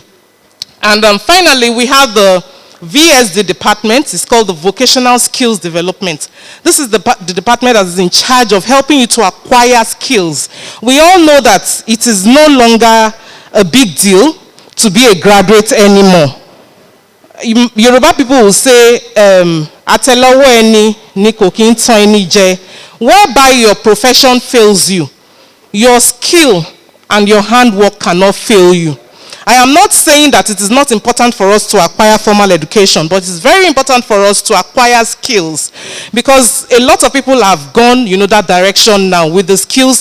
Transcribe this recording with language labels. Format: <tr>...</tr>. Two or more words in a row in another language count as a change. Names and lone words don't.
<en>And finally, we have the VSD department. It's called the Vocational Skills Development. This is the department that is in charge of helping you to acquire skills. We all know that it is no longer a big deal to be a graduate anymore. Yoruba people will say,</en> <yo>"Atelowo eni ni ko kin tan eni je,"</yo> <en>whereby your profession fails you, your skill and your handwork cannot fail you. I am not saying that it is not important for us to acquire formal education, but it's very important for us to acquire skills, because a lot of people have gone, that direction now with the skills.</en>